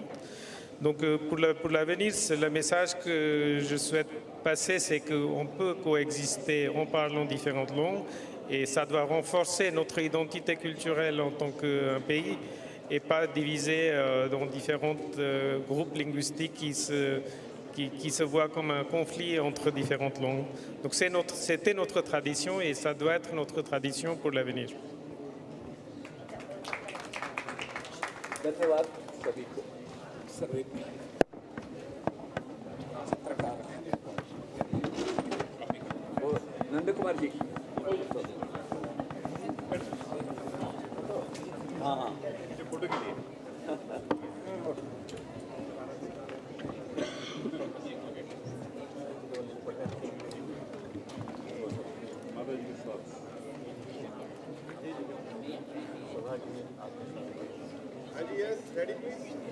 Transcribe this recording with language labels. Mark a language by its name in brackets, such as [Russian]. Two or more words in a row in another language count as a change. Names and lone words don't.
[French] Donc pour l'avenir, le message que je souhaite passer, c'est qu'on peut coexister en parlant différentes langues, et ça doit renforcer notre identité culturelle en tant qu'un pays, et pas diviser dans différents groupes linguistiques qui se voient comme un conflit entre différentes langues. Donc c'était notre tradition, et ça doit être notre tradition pour l'avenir. [Hindi] धन्यवाद सभी को. सभी नंद कुमार जी. हाँ फोटो के लिए. [English] Yes, ready please.